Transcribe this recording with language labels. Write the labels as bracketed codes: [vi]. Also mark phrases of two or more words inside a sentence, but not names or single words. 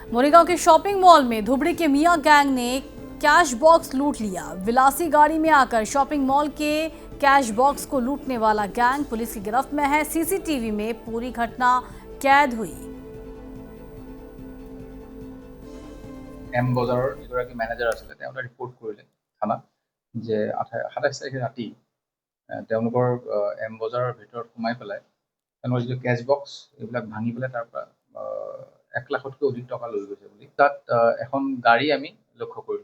[hi] मोरीगांव के शॉपिंग मॉल में धुबड़ी के मियां गैंग ने कैश बॉक्स लूट लिया। विलासी गाड़ी में आकर शॉपिंग मॉल के कैश बॉक्स को लूटने वाला गैंग पुलिस की गिरफ्त में है। सीसीटीवी में पूरी घटना कैद हुई। [as] এম বজাৰৰ যিগৰাকী মেনেজাৰ আছিলে তেওঁলোকে ৰিপৰ্ট কৰিলে থানাত যে ২৭ তাৰিখে ৰাতি তেওঁলোকৰ এম বজাৰৰ ভিতৰত সোমাই পেলাই তেওঁলোকৰ যিটো কেছ বক্স এইবিলাক ভাঙি পেলাই তাৰ পৰা 1 লাখতকৈ অধিক টকা লৈ গৈছে বুলি তাত এখন গাড়ী আমি লক্ষ্য কৰিলোঁ।